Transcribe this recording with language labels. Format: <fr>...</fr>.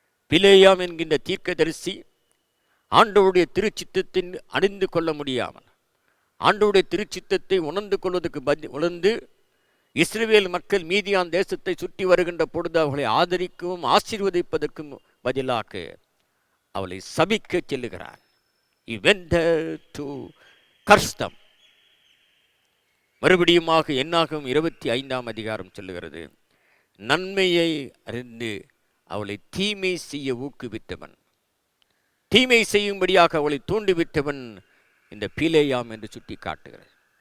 <ta>பிலேயாம் என்கின்ற தீர்க்கதரிசி ஆண்டவருடைய திருச்சித்தத்தின் அறிந்து கொள்ள முடியாமல், ஆண்டவருடைய திருச்சித்தத்தை உணர்ந்து கொள்வதற்கு உணர்ந்து இஸ்ரவேல் மக்கள் மீதியான் தேசத்தை சுற்றி வருகின்ற பொழுது அவர்களை ஆதரிக்கவும் ஆசீர்வதிப்பதற்கும் பதிலாக அவளை சபிக்க செல்லுகிறார்.</ta> <en>He went there to curse them.</en> <ta>மறுபடியுமாக என்னாகும் 25ஆம் அதிகாரம் சொல்லுகிறது, நன்மையை அறிந்து அவளை தீமை செய்ய ஊக்குவித்தவன், தீமை செய்யும்படியாக அவளை தூண்டிவிட்டவன் இந்த பிலேயாம் என்று சுட்டி காட்டுகிறது.</ta>